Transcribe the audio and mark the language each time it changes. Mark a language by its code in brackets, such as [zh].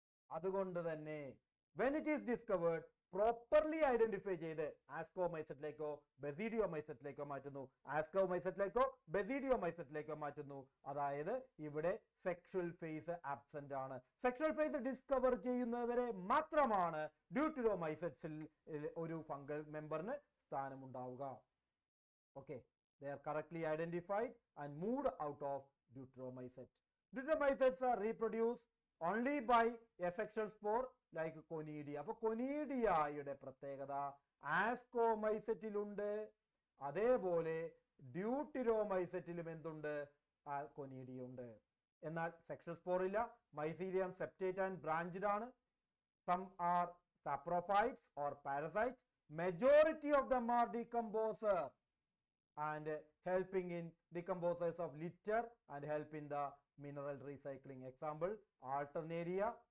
[ml] അതുകൊണ്ട് തന്നെ [en] when it is discovered [ml] properly identify ചെയ്ത് ആസ്കോമൈസറ്റിലേക്കോ ബെസീഡിയോമൈസറ്റിലേക്കോ മാറ്റുന്നു. ആസ്കോമൈസറ്റിലേക്കോ ബെസീഡിയോമൈസറ്റിലേക്കോ മാറ്റുന്നു. അതായത് ഇവിടെ സെക്ഷൽ ഫേസ് ആബ്സെന്റ് ആണ്. സെക്ഷൽ ഫേസ് ഡിസ്കവർ ചെയ്യുന്നവരെ മാത്രമാണ് ഡ്യൂട്ടിറോമൈസറ്റ്സിൽ ഒരു fungal മെമ്പറിന് സ്ഥാനമുണ്ടാവുക. [en] Okay, they are correctly identified and moved out of deuteromycete. Deuteromycetes are reproduced only by asexual spore like conidia. [ml] അപ്പോൾ കൊനീഡിയയുടെ പ്രത്യേകത ആസ്കോമൈസറ്റിലുണ്ട്, അതേപോലെ ഡ്യൂട്ടിറോമൈസറ്റിലും എന്തുണ്ട്? കൊനീഡിയ ഉണ്ട്. എന്നാൽ സെക്ഷൽ സ്പോർ ഇല്ല. മൈസീലിയം സെപ്റ്റേറ്റ് ആൻഡ് ബ്രാഞ്ചഡ് ആണ്. [en] Some are saprophytes or parasite. Majority of them are decomposer and helping in decomposers of litter and help in the mineral recycling. Example Alternaria,